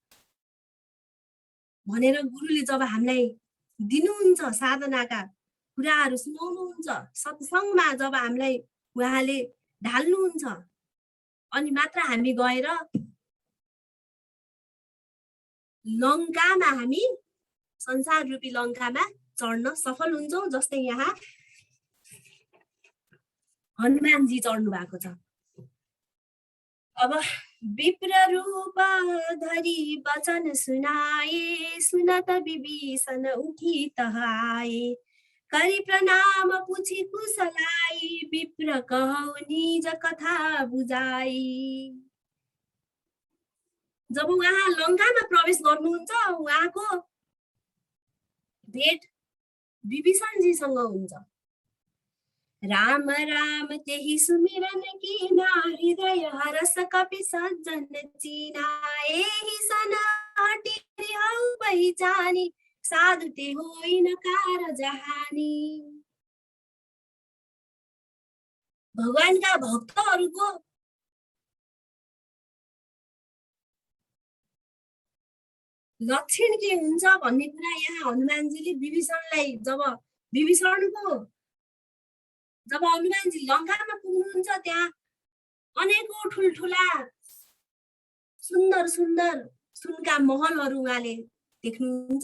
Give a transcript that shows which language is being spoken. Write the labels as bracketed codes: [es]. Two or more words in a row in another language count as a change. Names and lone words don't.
[ne] भनेर गुरुले जब हामीलाई दिनुहुन्छ, साधनाका कुराहरू सुनाउनुहुन्छ, सत्संगमा जब हामीलाई उहाँले ढाल्नुहुन्छ, अनि मात्र हामी गएर लङ्कामा हामी संसार रूपी लङ्कामा चढ्न सफल हुन्छौं। जस्तै यहाँ हनुमानजी चढ्नु भएको छ। [awa] अब विप्र रूप धरी वचन सुनाए, सुनत विभीषण उठी तह आए, करी प्रणाम पूछी कुशलाई, विप्र कहौ निज कथा बुझाई। [ne] जब उहाँ लङ्कामा प्रवेश गर्नुहुन्छ, उहाँको भेट विभीषणजीसँग हुन्छ। [awa] राम राम त्यही सुमिरन कीना, हृदय हरस कपि सज्जन चीना, एहि सन हटि हौ पहिचानी, साधु ते होइन कार जहानी। [ne] भगवानका भक्तहरूको लक्षण के हुन्छ भन्ने कुरा यहाँ हनुमानजीले विभीषणलाई जब हनुमानजी लङ्कामा पुग्नुहुन्छ, त्यहाँ अनेकौं ठुल्ठुला सुन्दर सुन्दर सुनका महलहरू उहाँले देख्नुहुन्छ।